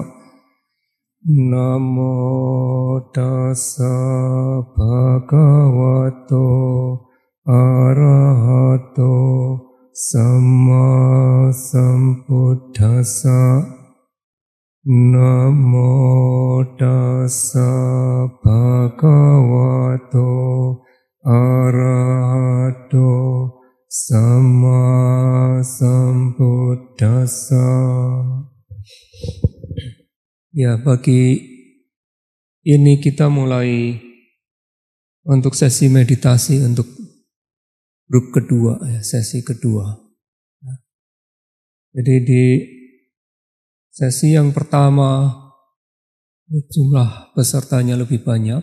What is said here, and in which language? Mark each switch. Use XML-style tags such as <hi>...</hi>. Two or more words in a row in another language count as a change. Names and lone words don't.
<pi>Namo tassa bhagavato arahato samma sambuddhassa. Namo tassa bhagavato arahato samma sambuddhassa.</pi> <id>Ya, bagi ini kita mulai untuk sesi meditasi untuk grup kedua, ya, sesi kedua. Jadi di sesi yang pertama jumlah pesertanya lebih banyak.</id>